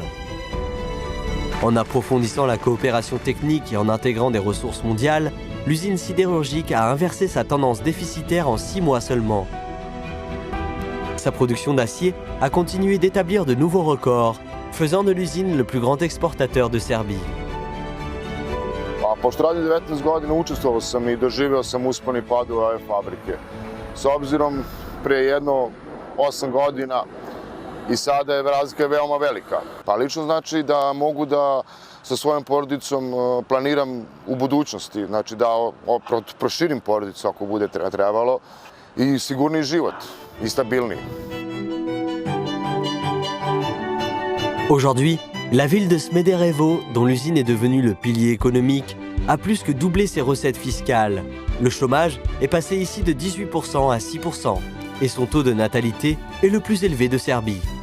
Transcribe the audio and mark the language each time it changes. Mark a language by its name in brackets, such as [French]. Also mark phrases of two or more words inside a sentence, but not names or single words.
[French] En approfondissant la coopération technique et en intégrant des ressources mondiales, l'usine sidérurgique a inversé sa tendance déficitaire en 6 mois seulement. Sa production d'acier a continué d'établir de nouveaux records, faisant de l'usine le plus grand exportateur de Serbie. [Serbian] Pošto radim 19 godina, učestvovao sam I doživeo sam uspon I pad ove fabrike. S obzirom pre jedno 8 godina i sada je razlika veoma velika. Pa lično znači da mogu da sa svojom porodicom planiram u budućnosti, znači da proširim porodicu ako bude trebalo i sigurniji život i stabilniji. [French] Aujourd'hui, la ville de Smederevo, dont l'usine est devenue le pilier économique, a plus que doublé ses recettes fiscales. Le chômage est passé ici de 18% à 6% et son taux de natalité est le plus élevé de Serbie.